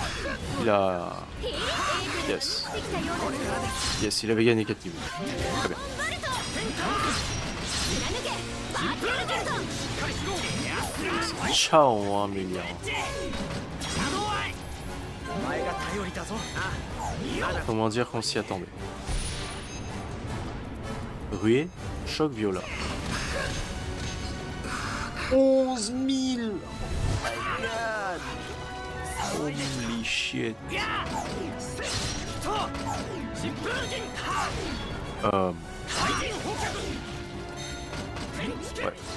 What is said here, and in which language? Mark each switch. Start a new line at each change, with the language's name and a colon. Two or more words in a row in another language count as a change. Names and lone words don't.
French: Il a... Yes. Yes, il avait gagné 4 niveaux. Très bien. Ciao, hein, Amélia.
Japanese: お前が頼りだぞ。まだ
French: Comment dire qu'on s'y attendait. Ruée, choc viola. 11 000.
English: Holy shit.
French: Ouais.